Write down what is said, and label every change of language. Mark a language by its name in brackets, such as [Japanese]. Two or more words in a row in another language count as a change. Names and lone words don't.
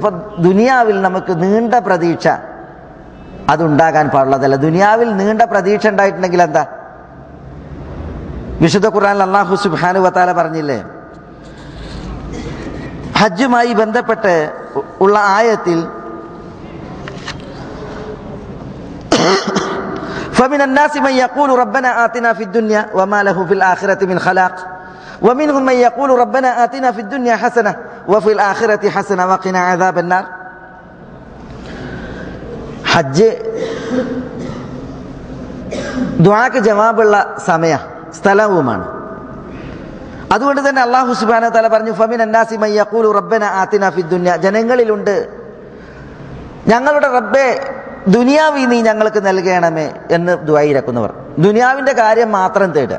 [Malayalam] അപ്പൊ ദുനിയാവിൽ നമുക്ക് നീണ്ട പ്രതീക്ഷ അതുണ്ടാകാൻ പാടുള്ളതല്ല. ദുനിയാവിൽ നീണ്ട പ്രതീക്ഷ ഉണ്ടായിട്ടുണ്ടെങ്കിൽ എന്താ? വിശുദ്ധ ഖുർആനിൽ അല്ലാഹു സുബ്ഹാനഹു വ തആല പറഞ്ഞില്ലേ, ഹജ്ജുമായി ബന്ധപ്പെട്ട് ഉള്ള ആയത്തിൽ [Arabic] فمن الناس من يقول ربنا آتنا في الدنيا وما له في الآخرة من خلاق ومنهم من يقول ربنا آتنا في الدنيا حسنة وفي الآخرة حسنة وقنا عذاب النار. [Malayalam] ഹജ്ജ് ദുആക്ക് ജവാബുള്ള സമയ സ്ഥലവുമാണ്. അതുകൊണ്ട് തന്നെ അല്ലാഹു [Arabic] سبحانه وتعالى [Malayalam] പറഞ്ഞു, [Arabic] فمن الناس من يقول ربنا آتنا في الدنيا, [Malayalam] ജനങ്ങളിലുണ്ട് ഞങ്ങളുടെ റബ്ബേ ദുനിയാവി നീ ഞങ്ങൾക്ക് നൽകണമേ എന്ന് ദുആയിരക്കുന്നവർ, ദുനിയാവിന്റെ കാര്യം മാത്രം തേടുക.